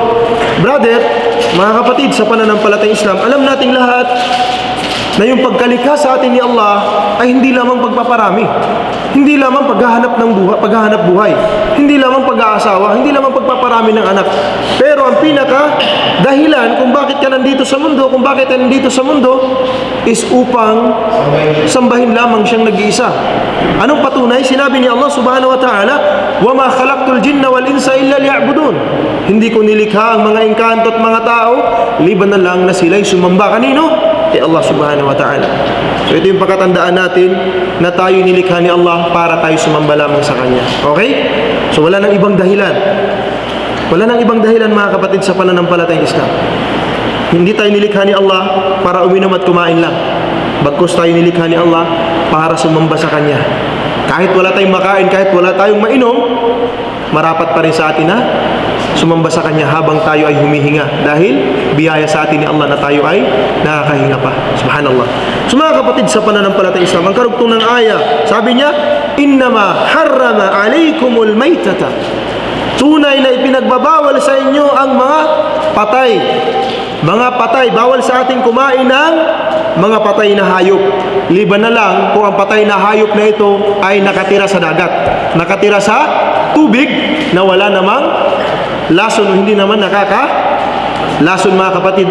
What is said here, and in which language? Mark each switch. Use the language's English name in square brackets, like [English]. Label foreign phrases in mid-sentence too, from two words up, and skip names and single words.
[Filipino] So Brother, mga kapatid, sa pananampalatayang Islam, alam nating lahat na yung pagkalikha sa atin ni Allah ay hindi lamang pagpaparami, hindi lamang paghahanap buhay, hindi lamang pag-aasawa, hindi lamang pagpaparami ng anak. Pero ang pinaka dahilan kung bakit ka nandito sa mundo, kung bakit ka nandito sa mundo is upang sambahin lamang siyang nag-iisa. Anong patunay? Sinabi ni [Arabic] Allah سبحانه وتعالى, وَمَا خَلَقْتُ الْجِنَّ وَالْإِنسَ إِلَّا لِيَعْبُدُونَ. [Filipino] Hindi ko nilikha ang mga engkanto at mga tao, liban na lang na sila'y sumamba. Kanino? [Arabic] Kay Allah سبحانه وتعالى. [Filipino] So ito yung pagkatandaan natin na tayo nilikha ni Allah para tayo sumamba lamang sa Kanya. Okay? So wala nang ibang dahilan. Wala nang ibang dahilan, mga kapatid, sa pananampalatayang Islam. Hindi tayo nilikha ni Allah para uminom at kumain lang. Bagkus tayo nilikha ni Allah para sumamba sa Kanya. Kahit wala tayong makain, kahit wala tayong mainom, marapat pa rin sa atin na sumamba sa Kanya habang tayo ay humihinga, dahil biyaya sa atin ni Allah na tayo ay nakakahinga pa. Subhanallah. So mga kapatid, sa pananampalatayang Islam, ang karugtong ng aya, sabi niya, [Arabic] إنما حرم عليكم الميتة. [Filipino] Tunay na ipinagbabawal sa inyo ang mga patay. Mga patay, bawal sa ating kumain ng mga patay na hayop. Liban na lang kung ang patay na hayop na ito ay nakatira sa dagat, nakatira sa tubig na wala namang lason o hindi naman lason, mga kapatid.